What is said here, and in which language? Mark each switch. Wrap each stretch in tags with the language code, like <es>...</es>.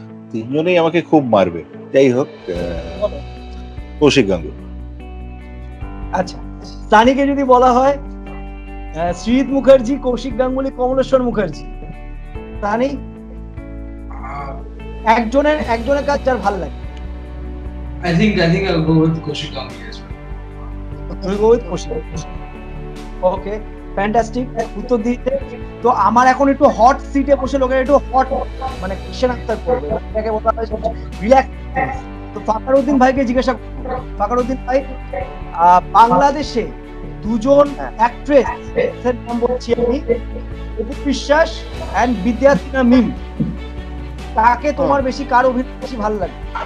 <bn>3 জনেই আমাকে খুব মারবে, যাই হোক কৌশিক গাঙ্গুলি। আচ্ছা, সানিকে যদি বলা হয় সৃজিত মুখার্জি, কৌশিক গাঙ্গুলি, কমলেশ্বর মুখার্জি, সানি একজনের কাজ যার ভালো লাগে।</bn> <en>I think I'll go with Kaushik Ganguly as well. We'll go with Kaushik. Okay, fantastic.</en> <bn>উত্তর দিতে তো আমার এখন একটু হট সিটে বসে লোকের একটু হট মানে কোশ্চেন আনসার করবে, এটাকে বলা হয় রিল্যাক্স। তো ফাকরুদ্দিন ভাইকে জিজ্ঞাসা করব, ফাকরুদ্দিন ভাই বাংলাদেশে 2 জন অ্যাক্ট্রেস এর নাম বলছি আমি, অপু বিশ্বাস এন্ড বিদ্যার্থিনা মিম, তাকে তোমার বেশি কার অভিনয় বেশি ভালো লাগে?</bn>